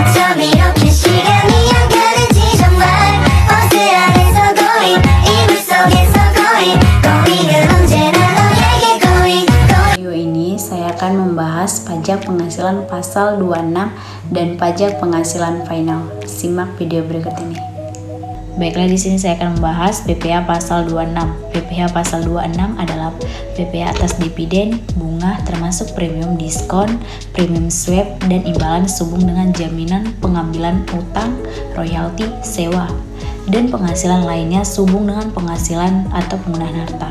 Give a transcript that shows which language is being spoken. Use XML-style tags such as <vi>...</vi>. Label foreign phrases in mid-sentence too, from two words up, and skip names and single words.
<ko>밤 이렇게 시간이 안 가는지 정말 버스 안에서 going 이불 속에서 going은 언제나 너에게 going.</ko> <id>Video ini saya akan membahas pajak penghasilan pasal 26 dan pajak penghasilan final. Simak video berikut ini. Baiklah, di sini saya akan membahas PPh pasal 26. PPh pasal 26 adalah PPh atas dividen, bunga termasuk premium diskon, premium swap dan imbalan sehubung dengan jaminan pengambilan utang, royalti, sewa dan penghasilan lainnya sehubung dengan penghasilan atau penggunaan harta.</id>